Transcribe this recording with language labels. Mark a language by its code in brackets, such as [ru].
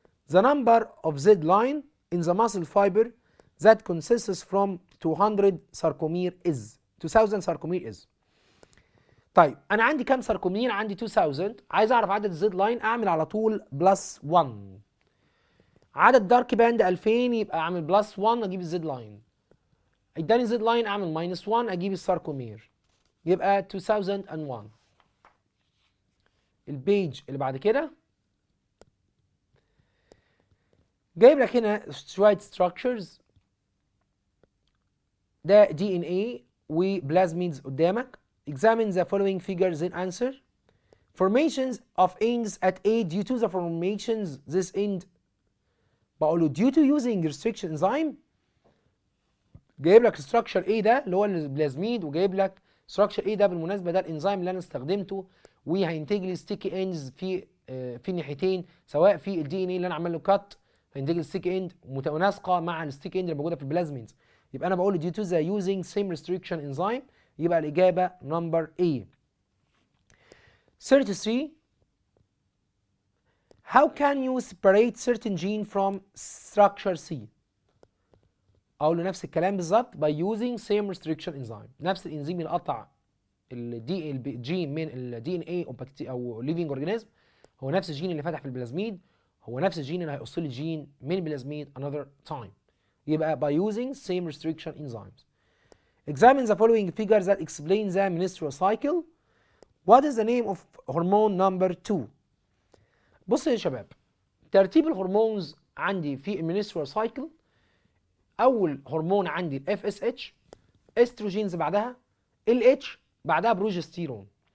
[en] The number of Z line in the muscle fiber that consists from 200 sarcomere is 2000 sarcomere is. [ar] طيب انا عندي كام ساركومير؟ عندي 2000. عايز اعرف عدد الزد لاين، اعمل على طول بلس 1. عدد دارك باند 2000 يبقى اعمل بلس 1 اجيب الزد لاين. اداني زد لاين اعمل ماينس 1 اجيب الساركومير. يبقى 2001. البيج اللي بعد كده جايب لك هنا شويه ستراكشرز. ده دي ان اي وبلازميدز قدامك. [en] Examine the following figures and answer. Formations of ends at A due to the formations this end. [ar] بقول له [en] due to using restriction enzyme. [ar] جايب لك structure A ده اللي هو البلازميد، وجايب لك structure A ده بالمناسبه ده الانزيم اللي انا استخدمته وهينتج لي sticky ends في الناحيتين، سواء في الدي ان اي اللي انا عامل له كات هينتج لي sticky end متناسقه مع الستيك اند اللي موجوده في البلازميدز. يبقى انا بقول له [en] due to the using same restriction enzyme. [ar] يبقى الإجابة number A. 33. [en] How can you separate certain gene from structure C؟ [ar] أقول له نفس الكلام بالظبط [en] by using same restriction enzyme. [ar] نفس الإنزيم اللي قطع الجين من الدي ان اي أو living organism هو نفس الجين اللي فتح في البلازميد، هو نفس الجين اللي هيقص لي الجين من البلازميد [en] another time. يبقى by using same restriction enzymes. Examine the following figures that explain the menstrual cycle. What is the name of hormone number 2؟ [ar] بص يا شباب، ترتيب الهرمونز عندي في المنسترال سايكل. أول هرمون عندي ال FSH، استروجينز بعدها، LH بعدها بروجستيرون.